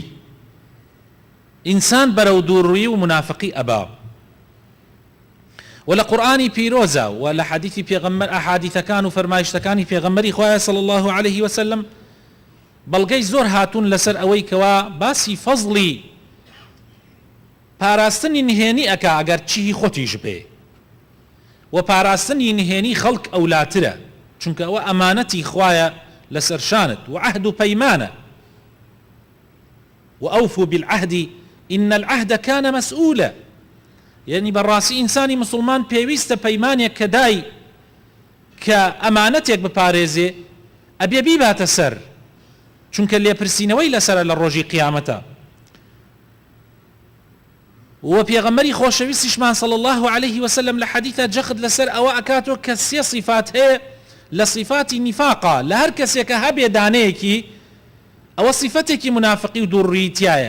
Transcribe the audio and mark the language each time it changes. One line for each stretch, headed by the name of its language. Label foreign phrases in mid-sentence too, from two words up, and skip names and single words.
Central Kurdish: ئینسان بەرەو دووڕووی و منافقی ئەبا و لە قورئانی پیرۆزە و لە حەدیثی پێغەمبەر ئەحادیثەکان و فەرمایشتەکانی پێغەمبەری خوایە
Arabic: صلی الله عليه وسلم
Central Kurdish: بەڵگەی زۆر هاتوون لەسەر ئەوەی کەوا باسی فەزڵی پاراستنی نهێنی ئەکا ئەگەر چی خۆتیش بێ و پاراستنی نهێنی خەڵک ئەولاترە، چونکە ئەوە ئەمانەتی خوایە لەسەر شانت و عەهد و پەیمانە.
Arabic: وأوفوا بالعهد إن العهد كان مسؤولا.
Central Kurdish: يعني بەڕاستی ئینسانی مسلمان پێویستە پەیمانێک کە دای کە ئەمانەتێک بپارێزێ ئەبێ بیباتە سەر، چونکە لێپرسینەوەی لەسەرە لە ڕۆژی قیامەتە. و پێغەمبەری خۆشەویستیشمان
Arabic: صلی الله عليه وسلم
Central Kurdish: لە حەدیثە جەخت لەسەر ئەوە ئەکاتۆ کە سێ صفات هەیە لە صفاتی نیفاقا، لە هەر کەسێکە هەبێ دانەیەکی ئەوە صفەتێکی منافقی و دووڕووی تایە.